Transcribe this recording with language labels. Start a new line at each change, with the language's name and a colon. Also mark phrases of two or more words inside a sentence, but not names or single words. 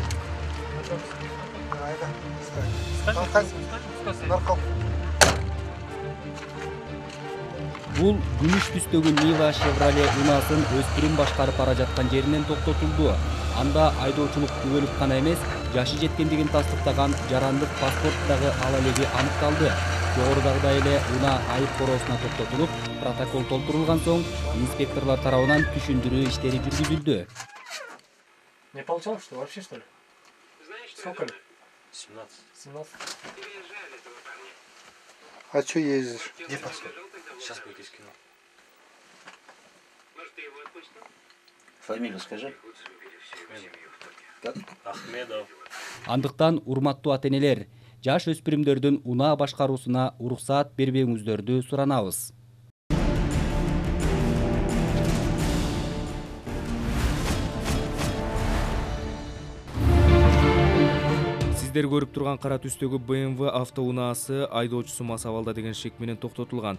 Kyrgyz: Haydi. Narkal. Бул күмүш түстөгү Niva Chevrolet унаасын өспүрүм башкарып бара жаткан жеринен токтотулду. Анда айдоочулук күбөлүк гана эмес, жашы жеткендигин тастыктаган жарандык паспорттагы алалеги аныкталды. Жогорудагыдай эле унаа айып короосуна токтотулуп, протокол толтурулган соң, инспекторлор тарабынан түшүндүрүү иштери жүргүзүлдү.
Russian: Не получалось, что вообще, что ли? Сколько лет? 17. 17. А что ездишь? Где паспорт? Сейчас будет из кино. Фамилию скажи. Как? Ахмедов.
Kyrgyz: Андыктан урматтуу ата-энелер, жаш өспүрүмдөрдүн унаа башкаруусуна уруксаат бербөөңүздөрдү суранабыз. Сиздер көрүп турган кара түстөгү BMW автоунаасы айдоочусу мас абалда деген шек менен токтотулган.